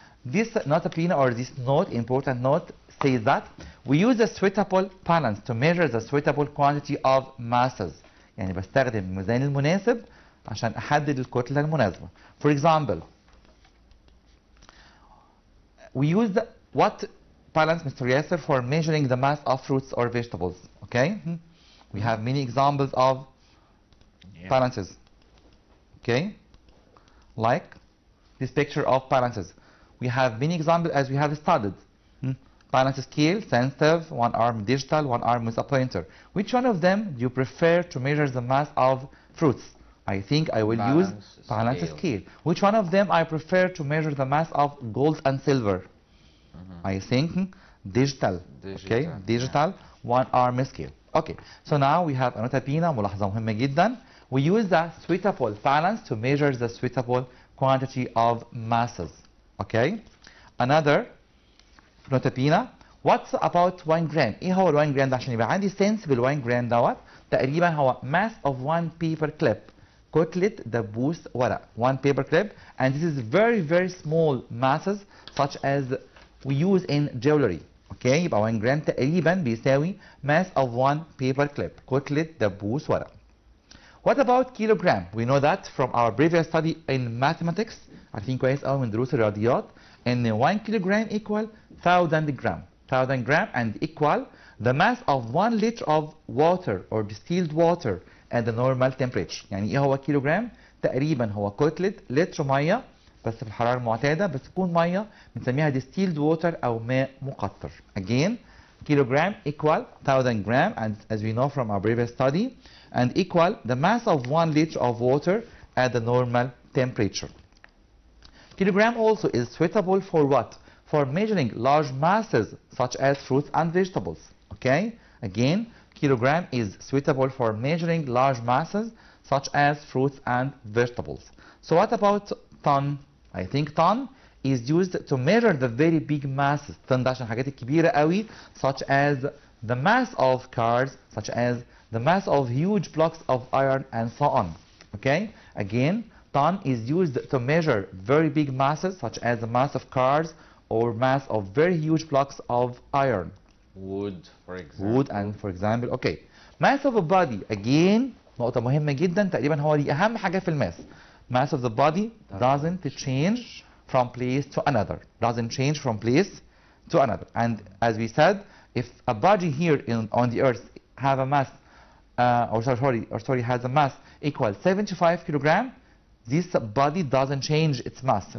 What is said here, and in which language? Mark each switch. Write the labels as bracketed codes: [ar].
[en] This nota pena or this note, important note, says that we use a suitable balance to measure the suitable quantity of masses. [ar] يعني بستخدم الميزان المناسب عشان أحدد الكتلة المناسبة. [en] For example, we use what balance, Mr. Yasser, for measuring the mass of fruits or vegetables. Okay? We have many examples of balances. Okay? Like this picture of balances. We have many examples as we have studied. Balance scale, sensitive, one arm digital, one arm with a pointer. Which one of them do you prefer to measure the mass of fruits? I think I will use balance scale. Which one of them I prefer to measure the mass of gold and silver? I think digital. Okay, digital, one arm scale. Okay, so now we have a nota pena. [ar] ملاحظة مهمة جدا. [en] We use the suitable balance to measure the suitable quantity of masses. Okay, another nota pena. What's about 1 gram؟ [ar] ايه هو ال 1 gram ده عشان يبقى عندي sense بال 1 gram دوت تقريبا هو [en] mass of 1 paper clip. [ar] كتلة دبوس ورق. [en] 1 paper clip, and this is very very small masses such as we use in jewelry. Okay, [ar] يبقى [en] 1 gram [ar] تقريبا بيساوي [en] mass of 1 paper clip. [ar] كتلة دبوس ورق. [en] What about kilogram? We know that from our previous study in mathematics. [ar] عارفين كويس قوي من دروس الرياضيات ان [en] 1 kilogram equal 1000 gram. 1000 gram and equal the mass of 1 liter of water or distilled water at the normal temperature. [ar] يعني ايه هو كيلوجرام؟ تقريبا هو كتلة لتر ميه بس في الحرارة المعتادة، بس تكون ميه بنسميها [en] distilled water [ar] او ماء مقطر. [en] Again, kilogram equal 1000 gram, and as we know from our previous study, and equal the mass of 1 liter of water at the normal temperature. Kilogram also is suitable for what? For measuring large masses such as fruits and vegetables. Okay? Again, kilogram is suitable for measuring large masses such as fruits and vegetables. So what about ton? I think ton is used to measure the very big masses. ton [ar] ده عشان الحاجات الكبيرة قوي [en] such as the mass of cars, such as the mass of huge blocks of iron and so on. Okay? Again, ton is used to measure very big masses such as the mass of cars or mass of very huge blocks of iron. Wood, for example. Wood and for example. Okay. Mass of a body. [ar] Again, نقطة مهمة جدا تقريبا هو دي أهم حاجة في الماس. [en] Mass of the body doesn't change from place to another. Doesn't change from place to another. And as we said, if a body here on the earth have a mass, has a mass equal 75 kilogram, this body doesn't change its mass.